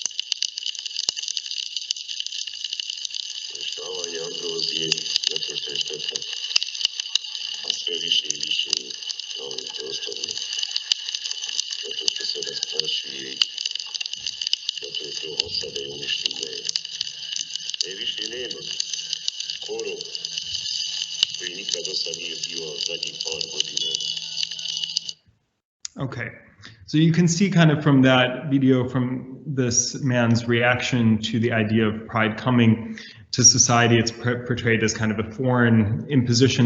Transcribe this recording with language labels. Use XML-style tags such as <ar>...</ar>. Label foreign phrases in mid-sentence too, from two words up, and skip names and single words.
<hr>Uništavanje androzije, zato što je šteta, a sve više i više na ovim prostorima. Zato što se rasprašuje i zato je to osada i uništenje. Više nema. Korov.</hr> <en>Okay, so you can see kind of from that video, from this man's reaction to the idea of Pride coming to society, it's portrayed as kind of a foreign imposition.</en>